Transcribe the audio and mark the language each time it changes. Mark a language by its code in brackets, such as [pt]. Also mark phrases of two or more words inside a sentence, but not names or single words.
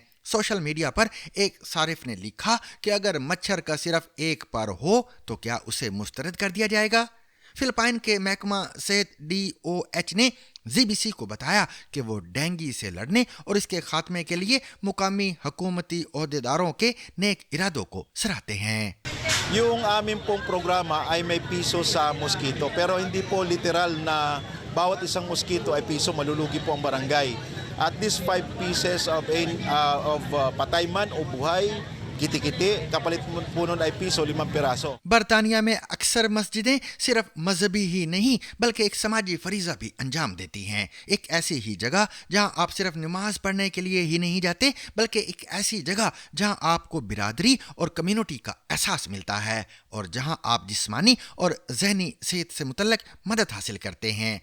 [en] social media [ur] پر ایک صارف نے لکھا کہ اگر مچھر کا صرف ایک پر ہو تو کیا اسے مسترد کر دیا جائے گا? فلپائن کے محکمہ صحت DOH نے ZBC کو بتایا کہ وہ ڈینگی سے لڑنے اور اس کے خاتمے کے لیے مقامی حکومتی عہدیداروں کے نیک ارادوں کو سراہتے ہیں. [tl] Yung amin pong programa ay may piso sa mosquito, pero hindi po literal na bawat isang mosquito ay piso, malulugi po ang barangay. [en] At least 5 pieces of [tl] patay man o buhay, kiti-kiti, kapalit po nun ay piso, 5 piraso। [ur] برطانیہ میں اکثر مسجدیں صرف مذہبی ہی نہیں بلکہ ایک سماجی فریضہ بھی انجام دیتی ہیں. ایک ایسی ہی جگہ جہاں آپ صرف نماز پڑھنے کے لیے ہی نہیں جاتے، بلکہ ایک ایسی جگہ جہاں آپ کو برادری اور کمیونٹی کا احساس ملتا ہے اور جہاں آپ جسمانی اور ذہنی صحت سے متعلق مدد حاصل کرتے ہیں.